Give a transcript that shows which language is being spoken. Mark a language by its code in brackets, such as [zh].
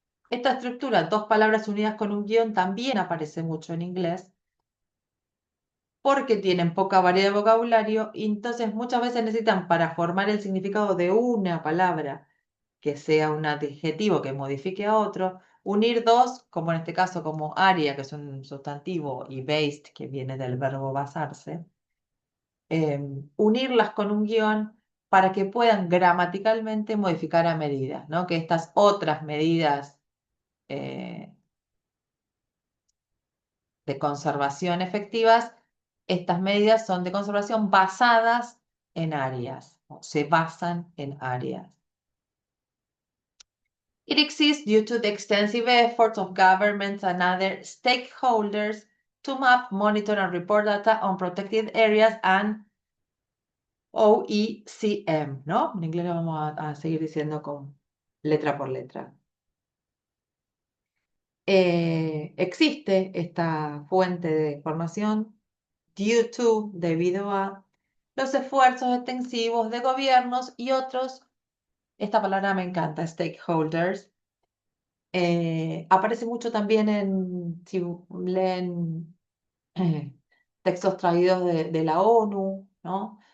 [es] Esta estructura, dos palabras unidas con un guión, también aparece mucho en inglés, porque tienen poca variedad de vocabulario, y entonces muchas veces necesitan para formar el significado de una palabra que sea un adjetivo que modifique a otro, unir dos, como en este caso como área, que es un sustantivo, y based, que viene del verbo basarse, unirlas con un guión para que puedan gramaticalmente modificar a medidas, ¿no? Que estas otras medidas eh, de conservación efectivas, estas medidas son de conservación basadas en áreas, ¿no? Se basan en áreas. [en] It exists due to the extensive efforts of governments and other stakeholders to map, monitor, and report data on protected areas and OECM, ¿no? [es] En inglés lo vamos a seguir diciendo con letra por letra. Existe esta fuente de información due to, debido a los esfuerzos extensivos de gobiernos y otros, esta palabra me encanta, stakeholders, aparece mucho también si leen textos traídos de la ONU, ¿no?